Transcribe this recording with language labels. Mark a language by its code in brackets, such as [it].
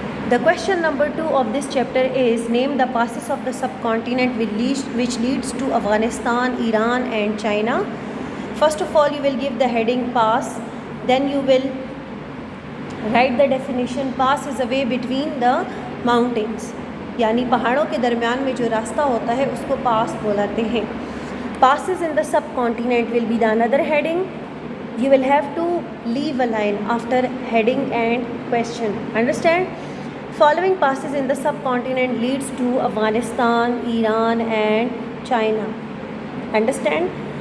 [en] The question number 2 of this chapter is, name the passes of the subcontinent which leads to Afghanistan, Iran and China. First of all, you will give the heading pass. Then you will write the definition. Pass is a way between the mountains, [ur] یعنی پہاڑوں کے درمیان میں جو راستہ ہوتا ہے اس کو پاس بولاتے ہیں. [en] Passes in the subcontinent will be the another heading. You will have to leave a line after heading and question. Understand? Following passes in the subcontinent leads to Afghanistan, Iran and China. Understand?